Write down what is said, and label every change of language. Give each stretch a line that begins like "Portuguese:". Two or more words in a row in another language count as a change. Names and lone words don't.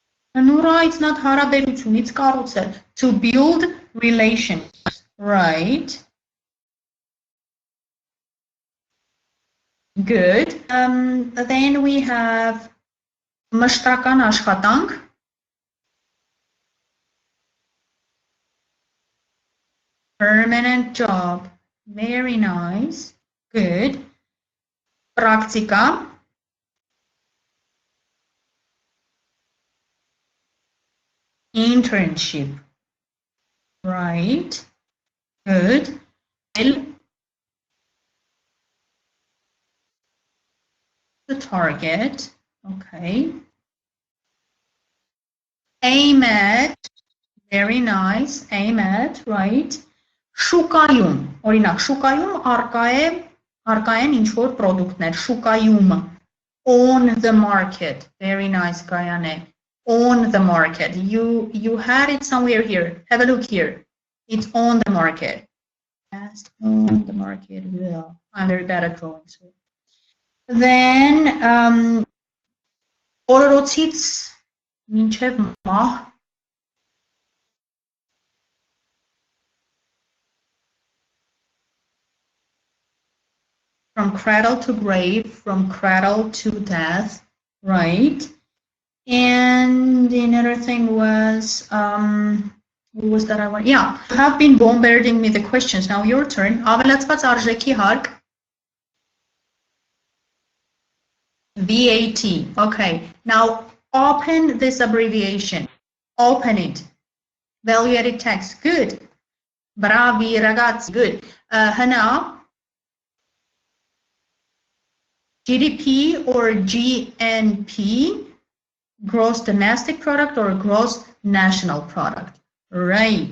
English: Նուրա, it's not հարաբերություն, it's կառուցել. To build relations, right? Good. Then we have
Armenian: մշտական աշխատանք.
English: Permanent job. Very nice. Good. Practica. Internship. Right. Good. The target. Okay. Aim at. Very nice. Aim at. Right.
Armenian: Շուկայում, օրինակ, շուկայում արկա են ինչ-որ պրոդուկտներ, շուկայում,
English: on the market, very nice, Gayane, on the market, you had it somewhere here, have a look here, it's on the market, on the market, yeah. I'm very bad at drawing, so. Then,
Armenian: օրորոցից մինչև մահ,
English: from cradle to grave, from cradle to death, right? And another thing was, what was that I want? Yeah, you have been bombarding me the questions. Now your turn.
Armenian: Ավելացված արժեքի հարկ.
English: VAT. Okay. Now open this abbreviation. Open it. Value added tax. Good.
Italian: Bravi, ragazzi.
English: Good. Hana. GDP or GNP, gross domestic product or gross national product, right?